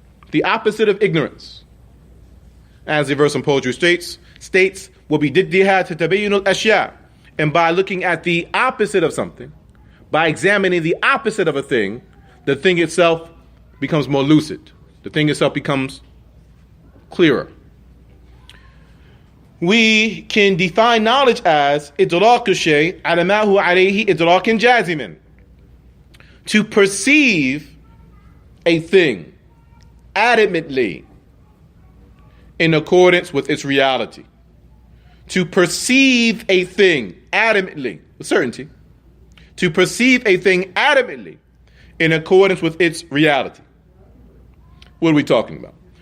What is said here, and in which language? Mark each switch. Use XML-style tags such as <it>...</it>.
<en>The opposite of ignorance. As the verse in poetry states,</en> <ar>وَبِدِدِّهَا تَتَبَيُّنُ الْأَشْيَاءِ.</ar> <en>And by looking at the opposite of something, by examining the opposite of a thing, the thing itself becomes more lucid. The thing itself becomes clearer. We can define knowledge as</en> <ar>إِدْرَاكُ الشَّيْءِ عَلَى مَا هُوَ عَلَيْهِ إِدْرَاكٍ جَازِمٍ.</ar> <en>To perceive a thing adamantly in accordance with its reality. To perceive a thing adamantly, with certainty. To perceive a thing adamantly in accordance with its reality. What are we talking about?</en>